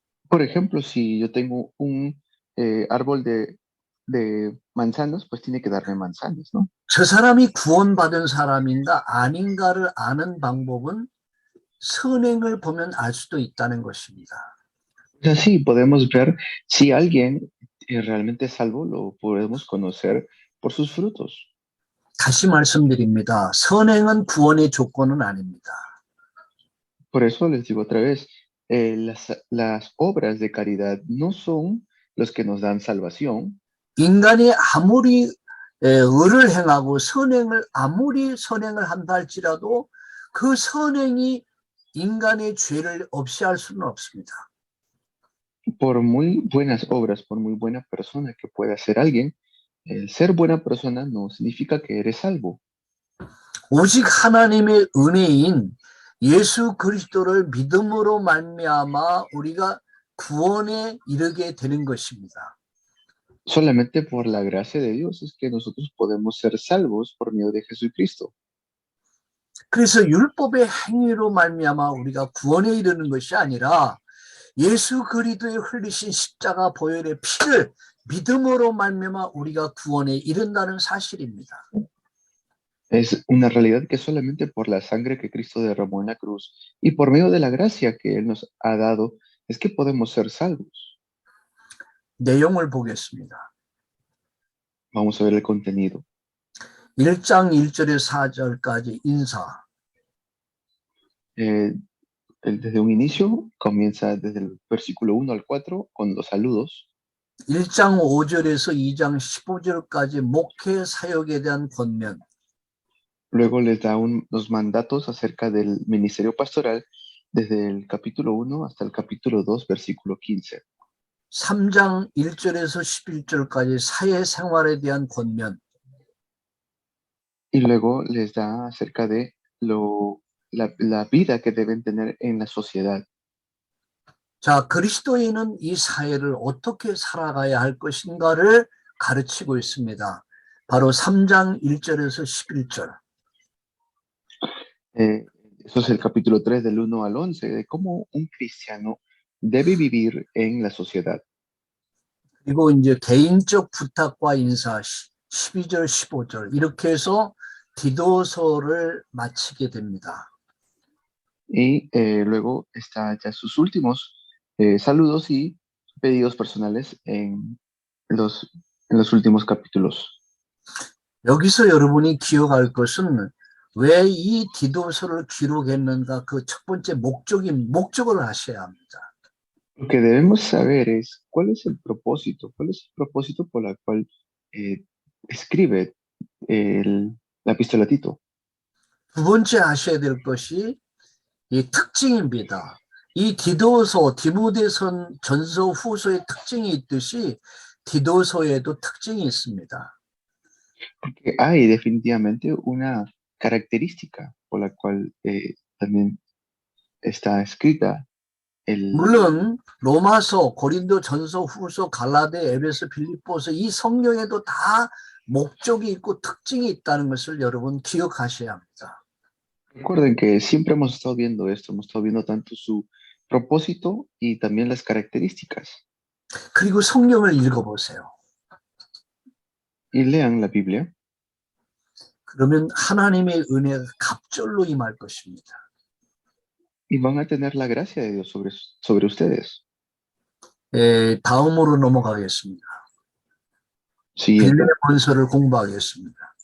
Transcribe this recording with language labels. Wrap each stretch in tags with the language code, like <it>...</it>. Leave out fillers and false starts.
<es>Por ejemplo, si yo tengo un árbol de manzanas, pues tiene que darme manzanas, ¿no?</es> <ko>저 사람이 구원받은 사람인가 아닌가를 아는 방법은 선행을 보면 알 수도 있다는 것입니다.</ko> <es>Así podemos ver si alguien realmente es salvo, lo podemos conocer por sus frutos.</es> <ko>다시 말씀드립니다. 선행은 구원의 조건은 아닙니다.</ko> <es>Por eso les digo otra vez, las obras de caridad no son los que nos dan salvación.</es> <ko>인간이 아무리 의를 행하고 아무리 선행을 한다 할지라도 그 선행이 인간의 죄를 없이 할 수는 없습니다.</ko> <es>Por muy buenas obras, por muy buena persona que pueda ser alguien, el ser buena persona no significa que eres salvo.</es> <ko>오직 하나님의 은혜인 예수 그리스도를 믿음으로 말미암아 우리가 구원에 이르게 되는 것입니다.</ko> <es>Solamente por la gracia de Dios es que nosotros podemos ser salvos por medio de Jesucristo.</es> <ko>그래서 율법의 행위로 말미암아 우리가 구원에 이르는 것이 아니라 예수 그리스도의 흘리신 십자가 보혈의 피를 믿음으로 말미암아 우리가 구원에 이른다는 사실입니다.</ko> <es>Es una realidad que solamente por la sangre que Cristo derramó en la cruz y por medio de la gracia que Él nos ha dado es que podemos ser salvos.</es> <ko>내용을 보겠습니다.</ko> <es>Vamos a ver el contenido.</es> <ko>1장 1절에서 4절까지 인사.</ko> <es>Desde un inicio comienza desde el versículo 1 al 4 con los saludos.</es> <ko>1장 5절에서 2장 15절까지 목회 사역에 대한 권면.</ko> <es>Luego les da unos mandatos acerca del ministerio pastoral desde el capítulo 1 hasta el capítulo 2, versículo 15.</es> <ko>3장 1절에서 11절까지 사회생활에 대한 권면.</ko> <es>Y luego les da acerca de la vida que deben tener en la sociedad.</es> <ko>자, 그리스도인은 이 사회를 어떻게 살아가야 할 것인가를 가르치고 있습니다. 바로 3장 1절에서 11절.</ko> <es>Eso es el capítulo 3 del 1 al 11, de cómo un cristiano debe vivir en la sociedad.</es> <ko>그리고 이제 개인적 부탁과 인사 12절, 15절 이렇게 해서 디도서를 마치게 됩니다.</ko> <es>Y luego está ya sus últimos saludos y pedidos personales en los últimos capítulos.</es> <ko>여기서 여러분이 기억할 것은 왜 이 디도서를 기록했는가 그 첫 번째 목적을 하셔야 합니다.</ko> <es>Lo que debemos saber es cuál es el propósito por el cual escribe la epístola a Tito.</es> <ko>두 번째 하셔야 될 것이 이 특징입니다. 이 디도서, 디모데선 전서 후서의 특징이 있듯이 디도서에도 특징이 있습니다.</ko> <es>Porque hay definitivamente una característica por la cual también está escrita</es> <ko>물론 로마서, 고린도 전서, 후서, 갈라데, 에베소, 빌립보서 이 성경에도 다 목적이 있고 특징이 있다는 것을 여러분 기억하셔야 합니다.</ko> <es>Recuerden que siempre hemos estado viendo esto, hemos estado viendo tanto su propósito y también las características.</es> <ko>그리고 성경을 읽어보세요.</ko> <es>Y lean la Biblia</es> <ko>그러면 하나님의 은혜가 갑절로 임할 것입니다.</ko> <es>y van a tener la gracia de Dios sobre ustedes.</es> <ko>다음으로 넘어가겠습니다.</ko> <es>Siguiente,</es> <ko>빌레몬서를 공부하겠습니다.</ko>